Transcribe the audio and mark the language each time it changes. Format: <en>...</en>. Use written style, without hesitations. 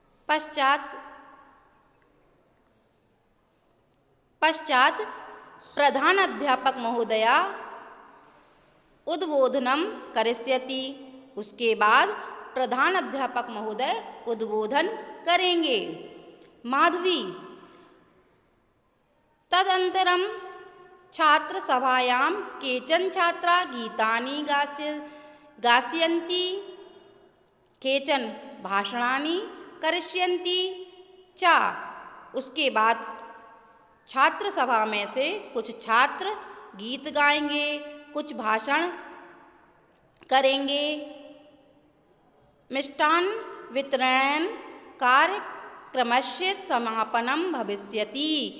<sa>पश्चात प्रधानाध्यापक महोदया उद्बोधनम करिष्यति।</sa> <hi>उसके बाद प्रधानाध्यापक महोदय उद्बोधन करेंगे।</hi> <sa>माधवी तदंतरम छात्र सभायां केचन छात्रा गीतानि गास्यन्ति, केचन भाषणानि करिष्यन्ति च।</sa> <hi>उसके बाद छात्र सभा में से कुछ छात्र गीत गाएंगे, कुछ भाषण करेंगे।</hi> <sa>मिष्टान्न वितरण कार्यक्रमस्य समापनम भविष्यति।</sa>